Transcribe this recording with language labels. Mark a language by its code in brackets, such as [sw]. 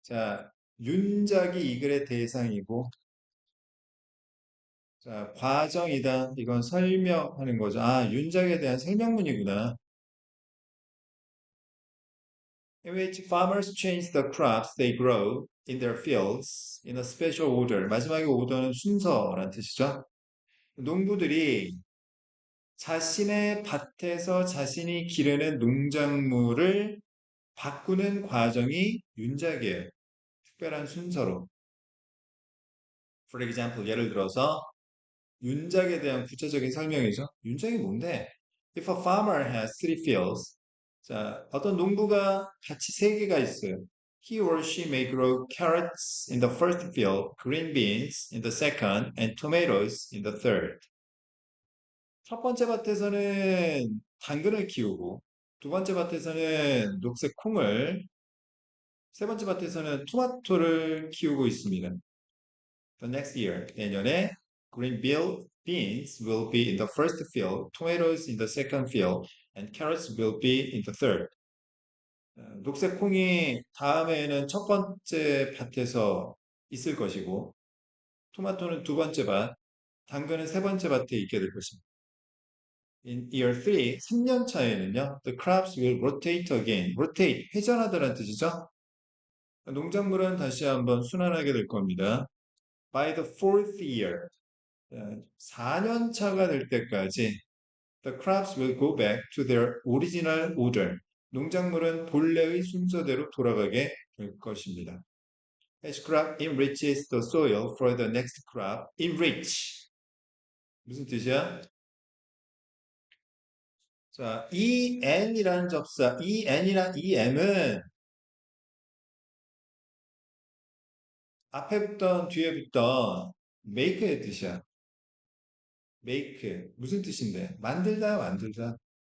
[ko] 자, 윤작이 이 글의 대상이고, 자, 과정이다. 이건 설명하는 거죠. 아, 윤작에 대한 설명문이구나. [en] In which farmers change the crops they grow in their fields in a special order. [ko] 마지막에 order는 순서란 뜻이죠. 농부들이 자신의 밭에서 자신이 기르는 농작물을 바꾸는 과정이 윤작이에요. 특별한 순서로. For example, 예를 들어서 윤작에 대한 구체적인 설명이죠. 윤작이 뭔데? If a farmer has three fields, 자, 어떤 농부가 밭이 세 개가 있어요. [en] He or she may grow carrots in the first field, green beans in the second, and tomatoes in the third. [ko] 첫 번째 밭에서는 당근을 키우고, 두 번째 밭에서는 녹색 콩을, 세 번째 밭에서는 토마토를 키우고 있습니다. [en] The next year, 내년에 beans will be in the first field, tomatoes in the second field, and carrots will be in the third. [ko] 녹색 콩이 다음에는 첫 번째 밭에서 있을 것이고, 토마토는 두 번째 밭, 당근은 세 번째 밭에 있게 될 것입니다. [en] In year 3, 3년 차에는요, the crops will rotate again. [ko] rotate, 회전하다라는 뜻이죠. 농작물은 다시 한번 순환하게 될 겁니다. [en] By the fourth year, 4년 차가 될 때까지 the crops will go back to their original order. [ko] 농작물은 본래의 순서대로 돌아가게 될 것입니다. [en] Each crop enriches the soil for the next crop. [ko] enrich. 무슨 뜻이야? 자, en이라는 접사, en이랑 em은 앞에 붙던 뒤에 붙던 make의 뜻이야. make. 무슨 뜻인데? 만들다, 만들다.